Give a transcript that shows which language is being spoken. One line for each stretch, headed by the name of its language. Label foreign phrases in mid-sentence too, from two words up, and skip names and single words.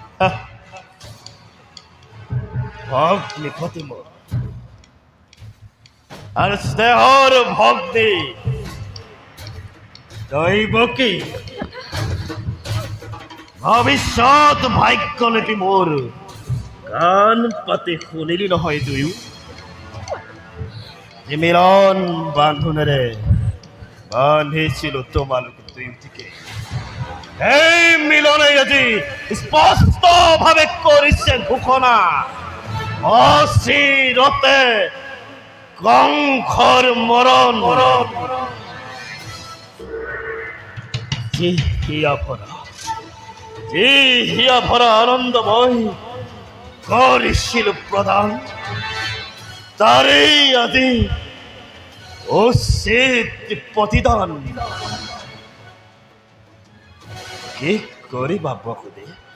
Assamese: রাজন ভগ্নি ফতিমোর আর স্নেহর ভগ্নি দৈবকী ভবিষ্যৎ ভাগ্য নীতি মোর কান পাতে শুনিলি নহয় দুয়ো যে মিলন বান্ধোনেৰে বান্ধিছিল তোমালোক দুয়োটিকে এই মিলনে আজি স্পষ্ট ভাৱে কৰিছে ঘোষণা অচিৰতে কংসৰ মৰণ যি হিয়া ভৰা আনন্দময় কৰিছিল প্ৰদান তাৰেই আজি উচিত প্ৰতিদান কি কৰিবা বসুদে